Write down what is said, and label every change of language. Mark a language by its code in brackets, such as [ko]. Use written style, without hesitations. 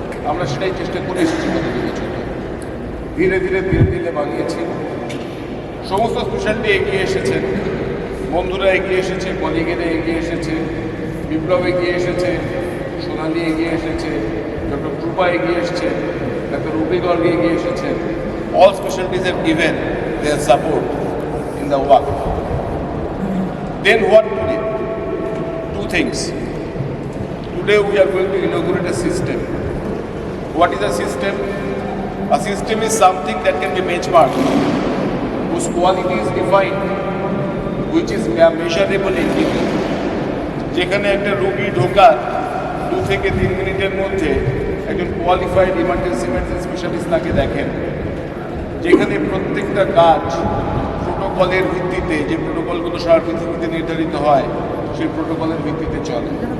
[bn] আমরা সেটাই চেষ্টা করে এসেছি গত 2 বছর। ধীরে ধীরে বানিয়েছি। সমস্ত স্পেশালিটি এগিয়ে এসেছে, বন্ধুরা এগিয়ে এসেছে, কলিগেরা এগিয়ে এসেছে, বিপ্লব এগিয়ে এসেছে, সোনালি এগিয়ে এসেছে, ডক্টর কৃপা এগিয়ে এসেছে, ডক্টর রুবি গর্গ এগিয়ে এসেছে। [en] All specialties have given their support in the work. Then what today? 2 things. Today we are going to inaugurate a system. What is a system? A system is something that can be benchmarked, whose quality is defined, which is measurable in people. [bn] যেখানে একটা রোগী ঢোকার 2 থেকে 3 মিনিটের মধ্যে একজন qualified emergency medicine specialist তাকে দেখেন, যেখানে প্রত্যেকটা কাজ প্রোটোকলের ভিত্তিতে, যে প্রোটোকলগুলো সারা পৃথিবীতে নির্ধারিত হয় সেই প্রোটোকলের ভিত্তিতে চলে।